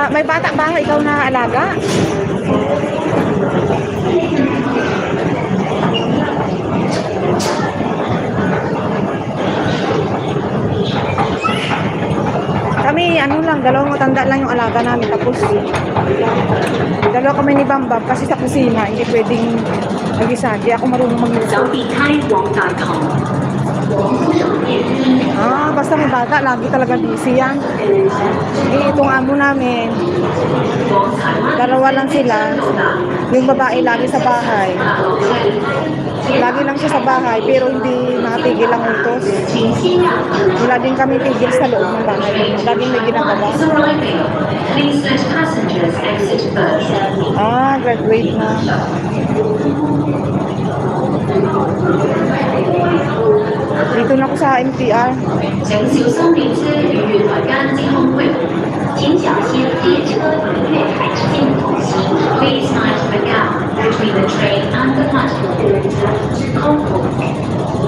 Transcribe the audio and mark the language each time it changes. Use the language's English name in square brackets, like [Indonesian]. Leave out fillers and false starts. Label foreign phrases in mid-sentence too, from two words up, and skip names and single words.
[Filipino] May bata ba ikaw na alaga? Kami, ano lang, dalawang matanda lang yung alaga namin. Tapos, dalawa kami ni Bambam kasi sa kusina, hindi pwedeng mag-isa. Di ako marunong magluto. [Cantonese] 手電梯往大堂。 [Filipino] Ah, basta may bata, lagi talaga busy yan. Eh, itong amo namin, dalawa lang sila. Yung babae lagi sa bahay. Lagi lang siya sa bahay, pero hindi nakatigil ang utos. Wala din kami tigil sa loob ng bahay. Laging may ginagawa. [English] Please let passengers exit first. [Filipino] Ah, graduate na. Dito na ako sa MTR. [Cantonese] 請小心列車與月台間之空隙，請小心列車與月台之間的空隙。 [English] Please mind the gap between the train and the platform. [Cantonese] 空隙。